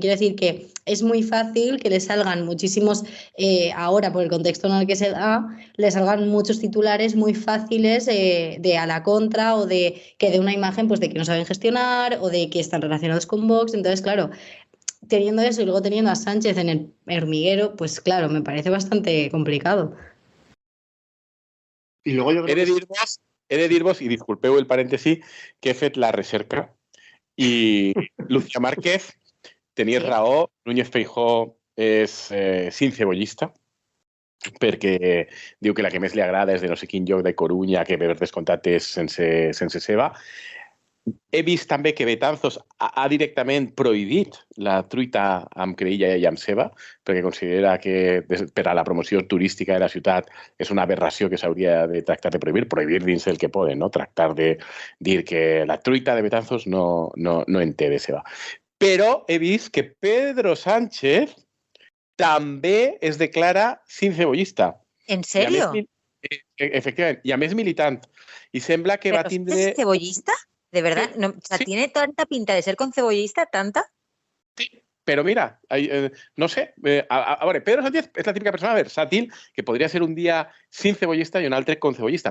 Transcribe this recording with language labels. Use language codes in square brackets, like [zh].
[es] Quiero decir que es muy fácil que le salgan muchísimos, ahora por el contexto en el que se da, le salgan muchos titulares muy fáciles de a la contra o de que de una imagen pues de que no saben gestionar o de que están relacionados con Vox. Entonces, claro, teniendo eso y luego teniendo a Sánchez en el Hormiguero, pues claro, me parece bastante complicado. [ca] I luego jo crec he de dir-vos, i disculpeu el parèntesi, que he fet la recerca i Lucía Márquez, tenies raó, Núñez Feijóo és sincebollista, perquè diu que la que més li agrada és de no sé quin lloc de Corunya, que per descomptat és sense ceba. He vist també que Betanzos ha directament prohibit la truita amb creïlla i amb ceba, perquè considera que per a la promoció turística de la ciutat és una aberració que s'hauria de tractar de prohibir dins el que poden, no? Tractar de dir que la truita de Betanzos no en té de ceba. Però he vist que Pedro Sánchez també es declara sincebollista. [es] ¿En serio? [ca] Efectivament, i a més militant. I sembla que va tindre... [es] ¿Es cebollista? ¿De verdad? Sí, no, o sea, sí. ¿Tiene tanta pinta de ser concebollista? ¿Tanta? Sí, Pero mira, no sé, Pedro Sánchez es la típica persona versátil que podría ser un día sin cebollista y [ca] un altre [es] con cebollista,